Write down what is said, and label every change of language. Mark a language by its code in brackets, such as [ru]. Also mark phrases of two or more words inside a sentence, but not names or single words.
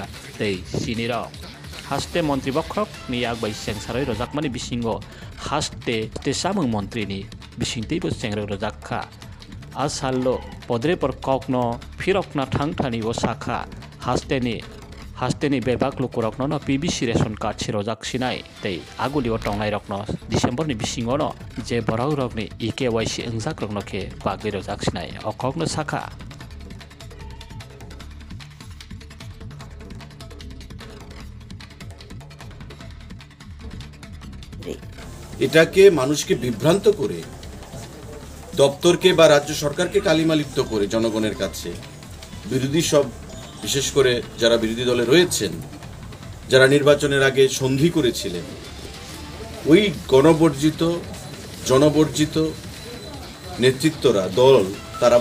[brx] तै सिनिर हास्ते मन्त्री बख्रक नि आगबाय सेंसारै रजाकमानि बिसिंगो हास्ते सामं मन्त्रीनि बिसिंतैबो सेंग्रा रजाकखा आसाललो पद्रेपर ककनो फिरकना थांथानिबो साखा हास्तेनि बेबाक लुकुरकनो PBC [en] ration card [brx] सिरजाक सिनाय तै आगुलिओ टंनाय रकनो डिसेम्बरनि बिसिङनो जे बराव रकनि EKYC अंजाक रकनो के बागै रजाक सिनाय अककनो साखा [bn] এটাকে মানুষকে বিভ্রান্ত করে দপ্তরকে বা রাজ্য সরকারকে কালিমালিপ্ত করে জনগণের কাছে বিরোধী সব বিশেষ করে যারা বিরোধী দলে রয়েছেন যারা নির্বাচনের আগে সন্ধি করেছিলেন ওই গণবর্জিত জনবর্জিত নেতৃত্বরা দল তারা